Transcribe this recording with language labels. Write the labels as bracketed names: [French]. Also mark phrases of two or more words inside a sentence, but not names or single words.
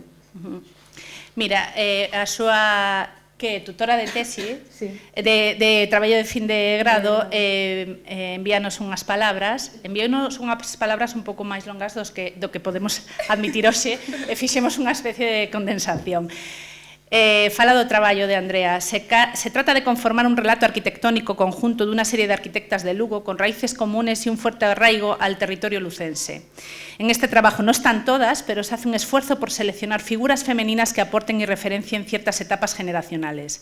[Galician] Mira, a súa tutora de tesi, sí, de traballo de fin de grado, envíanos unhas palabras un pouco máis longas do que podemos admitir hoxe, e fixemos unha especie de condensación. Fala do traballo de Andrea. [Spanish] Se trata de conformar un relato arquitectónico conjunto [Galician] dunha serie de arquitectas de Lugo con raíces comunes e un [Spanish] fuerte arraigo al territorio lucense. En este trabajo no están todas, pero se hace un esfuerzo por seleccionar figuras femeninas que aporten y referencien ciertas etapas generacionales.